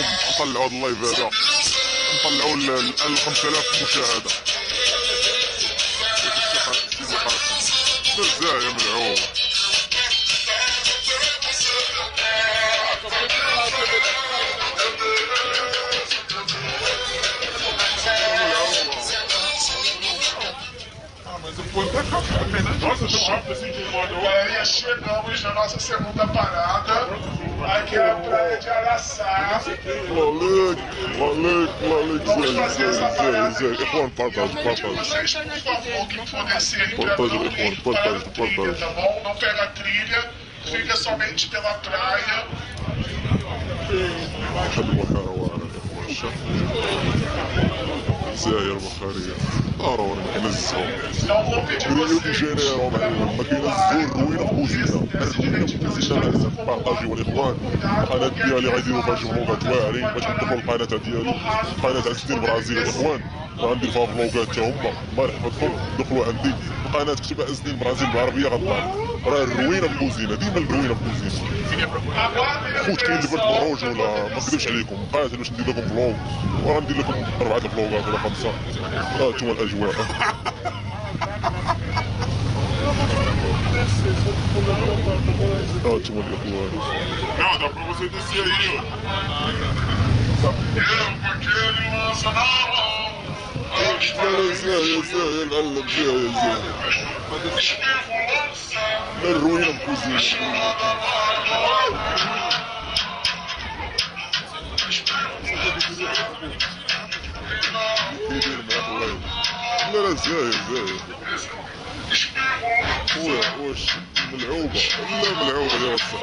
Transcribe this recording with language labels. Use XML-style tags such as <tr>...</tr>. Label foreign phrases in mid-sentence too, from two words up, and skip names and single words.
<ar>نطلعوا هذا اللايف هذا نطلعوا ال 5000 مشاهده. زاهيا ملعوب.</ar> <pt>E chegamos na nossa segunda parada, aqui na praia de Araçá. Vamos fazer essa parada aqui.</pt> <ar>اخوان بارطاج</ar> <pt>Vocês, por favor, que for descer para a trilha, tá bom? Não pega a trilha, fica somente pela praia.</pt> <ar>زاهيا البخيرة رانا كنزهو</ar> <pt>Não vou pedir</pt> <ar>ريو دي</ar> <pt>vocês.</pt> <ar>جانيرو ما كاينه الزور روينه بوزينه بارطاجيو الاخوان. القناه ديالي غيديروا فيها فلوقات واعرين باش ندخلوا القناه ديالي قناه أزدين البرازيل الاخوان. غندير فيها فلوقات حتى هما. الله يحفظكم دخلوا عندي القناه كتبها أزدين البرازيل بالعربيه غطلع. راه الروينه بوزينه ديما الروينه بوزينه. خوت كاين البرد بالروج ولا ما نكذبش عليكم قاتل باش ندير لكم فلوق وغندير لكم 4 الفلوقات ولا 5. هانتوما الاجواء. هانتوما الاخوان.</ar> <pt>Não, dá pra você descer aí, ó.</pt> <ar>لا زاهيا نعلم زاهيا لا الروينه بوزينه. لا زاهيا خويا واش ملعوبه لا ملعوبه يا وصل.</ar>